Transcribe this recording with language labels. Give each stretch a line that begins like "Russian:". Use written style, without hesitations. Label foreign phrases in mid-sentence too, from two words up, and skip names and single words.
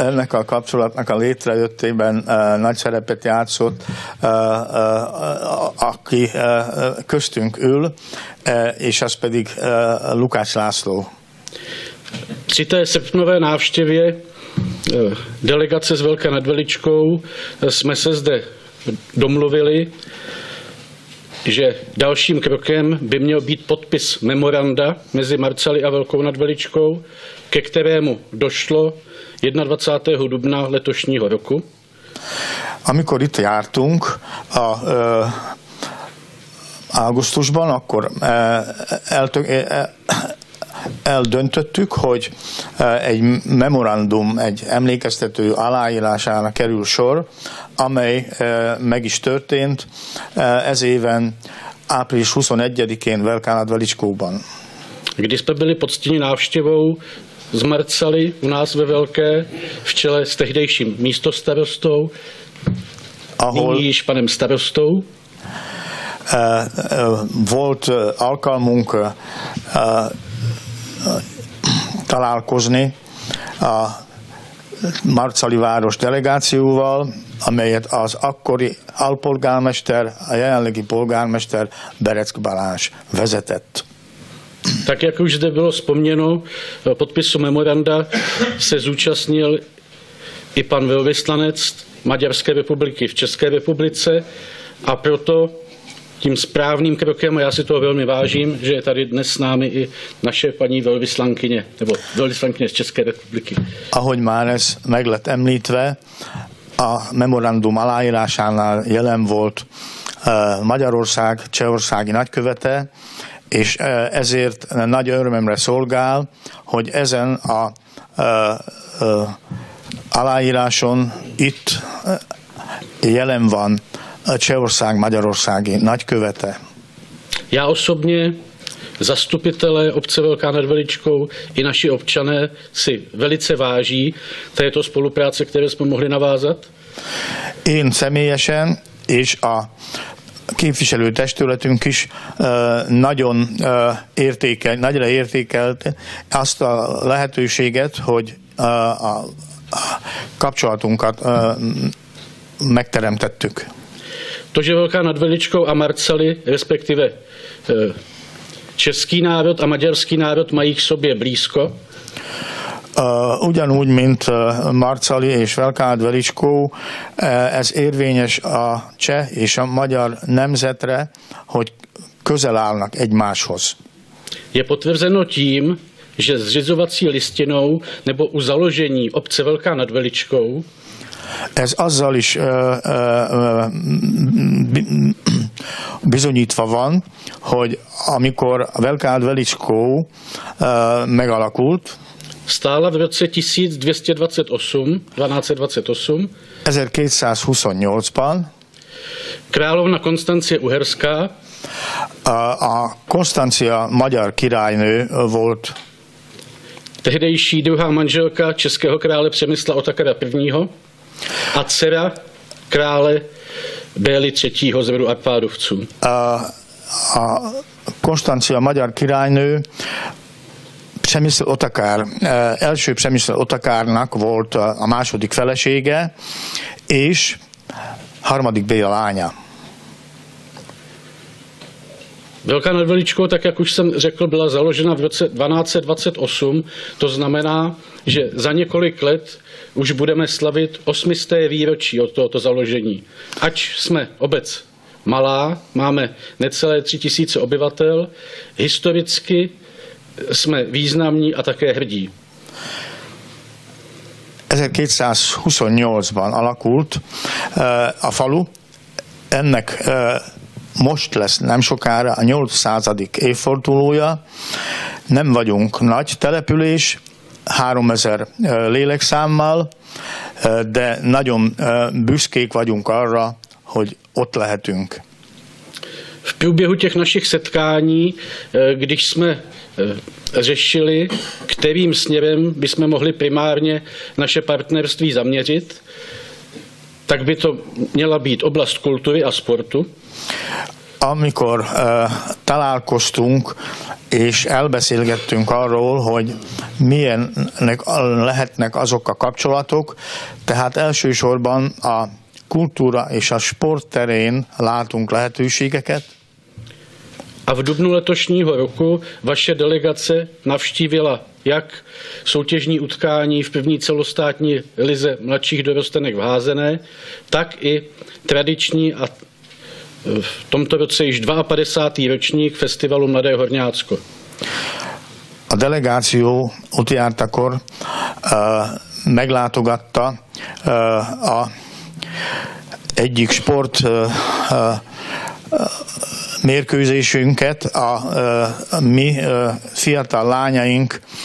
Hungarian: Ennek a kapcsolatnak a létrejöttében nagy szerepet játszott, aki köztünk ül, és az pedig Lukács László.
Czech: Při té srpnové návštěvě delegace z Velké nad Veličkou jsme se zde domluvili, že dalším krokem by měl být podpis memoranda mezi Marcaly a Velkou nad Veličkou, ke kterému došlo 21. dubna letošního roku.
Hungarian: Amikor itt jártunk augusztusban, akkor eldöntöttük, hogy egy memorandum, egy emlékeztető aláírására kerül sor, amely meg is történt ez éven április 21-én Velká nad Veličkou-ban.
Czech: Kdy jsme byli poctěni návštěvou z Marcaly u nás ve Velké v čele s tehdejším místostarostou, nyní již panem starostou.
Hungarian: Volt alkalmunk találkozni a Marcaly város delegációval, amelyet az akkori alpolgármester, a jelenlegi polgármester Bereck Balázs vezetett.
Czech: Tak jak už zde bylo vzpomněno, podpisu memoranda se zúčastnil i pan velvyslanec Maďarské republiky v České republice a proto tím správným krokem, a já si toho velmi vážím, že je tady dnes s námi i naše paní velvyslankyně, nebo velvyslankyně z České republiky.
Hungarian: Ahogy már ez meg lett említve, a memorandum aláírásánál jelen volt Magyarország csehországi nagykövete, és ezért nagy örömömre szolgál, hogy ezen a aláíráson itt jelen van Čehország magyarországi nagykövete.
Czech: Já osobně, zastupitelé obce Velká nad Veličkou i naši občané si velice váží této spolupráce, které jsme mohli navázat.
Hungarian: Én személyesen és a képviselőtestületünk is nagyra értékelt azt a lehetőséget, hogy a kapcsolatunkat megteremtettük.
Czech: To, že Velká nad Veličkou a Marcaly, respektive český národ a maďarský národ mají k sobě blízko.
Hungarian: Ugyanúgy, mint Marcaly és Velká nad Veličkou, ez érvényes a cseh és a magyar nemzetre, hogy közel állnak egymáshoz.
Czech: Je potvrzeno tím, že zřizovací listinou nebo u založení obce Velká nad Veličkou
Hungarian: ez azzal is bizonyítva van, hogy amikor Velká nad Veličkou megalakult,
Czech: stála v roce 1228
Hungarian: 1228-ban
Czech: královna Konstancie Uherská
Hungarian: a Konstancia magyar királynő volt
Czech: tehdejší druhá manželka českého krále Přemysla Otakara I. a dcera krále Bély III. Z rodu Arpádovců.
Hungarian: A Konstancia magyar királynő Přemysl Otakár, első Přemysl Otakárnak volt a második felesége, és harmadik Béla lánya.
Czech: Velká nad Veličkou, tak jak už jsem řekl, byla založena v roce 1228. To znamená, že za několik let už budeme slavit 800. výročí od tohoto založení. Ač jsme obec malá, máme necelé 3000 obyvatel, historicky jsme významní a také hrdí.
Hungarian: 1228-ban alakult a falu, ennek most lesz nem sokára a 800. évfordulója. Nem vagyunk nagy település, 3000 lélekszámmal, de nagyon büszkék vagyunk arra, hogy ott lehetünk.
Czech: V průběhu těch našich setkání, když jsme řešili, kterým směrem bychom mohli primárně naše partnerství zaměřit, tak by to měla být oblast kultury a sportu.
Hungarian: Amikor találkoztunk és elbeszélgettünk arról, hogy milyenek lehetnek azok a kapcsolatok, tehát elsősorban a kultúra és a sport terén látunk lehetőségeket.
Czech: A v dubnu letošního roku vaše delegace navštívila jak soutěžní utkání v první celostátní lize mladších dorostenek v házené, tak i tradiční a v tomto roce již 52. ročník festivalu Mladé Horňácko.
Hungarian: A delegáció ott jártakor meglátogatta egyik sport mérkőzésünket, a mi fiatal lányaink